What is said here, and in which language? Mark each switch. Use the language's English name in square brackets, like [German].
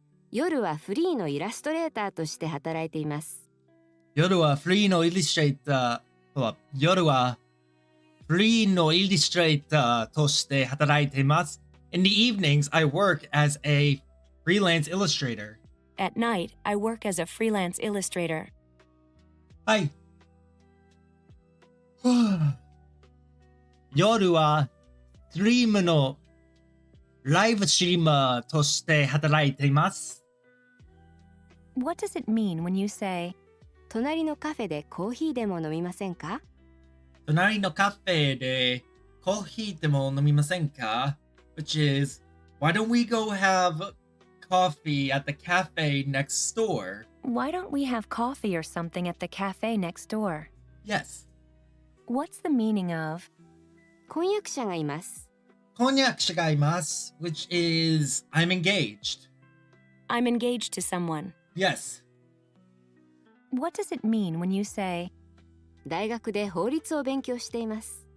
[Japanese] 夜はフリーのイラストレーターとして働いています。夜はフリーのイラストレーター、夜はフリーのイラストレーターとして働いています。 [English] In the evenings, I work as a freelance illustrator. At night, I work as a freelance illustrator. [Japanese] はい。夜はストリームのライブストリーマーとして働いています。 [English] What does it mean when you say, [Japanese] 隣のカフェでコーヒーでも飲みませんか? 隣のカフェでコーヒーでも飲みませんか? [English] Which is, why don't we go have coffee at the cafe next door? why don't we have coffee or something at the cafe next door? Yes. What's the meaning of? [Japanese] 婚約者がいます。婚約者がいます, [English] which is, I'm engaged. I'm engaged to someone. Yes. What does it mean when you say, [Japanese] 大学で法律を勉強しています。